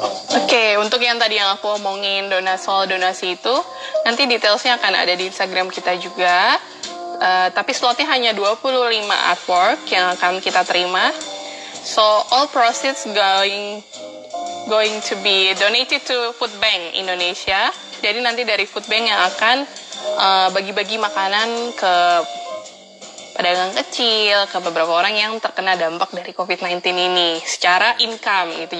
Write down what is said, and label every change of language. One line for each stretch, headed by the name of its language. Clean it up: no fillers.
Indonesian: Oke, untuk yang tadi yang aku omongin soal donasi itu, nanti detailsnya akan ada di Instagram kita juga. Tapi slotnya hanya 25 artwork yang akan kita terima.
English: So, all proceeds going to be donated to Food Bank Indonesia.
Indonesian: Jadi nanti dari Food Bank yang akan bagi-bagi makanan ke pedagang kecil, ke beberapa orang yang terkena dampak dari COVID-19 ini secara income gitu.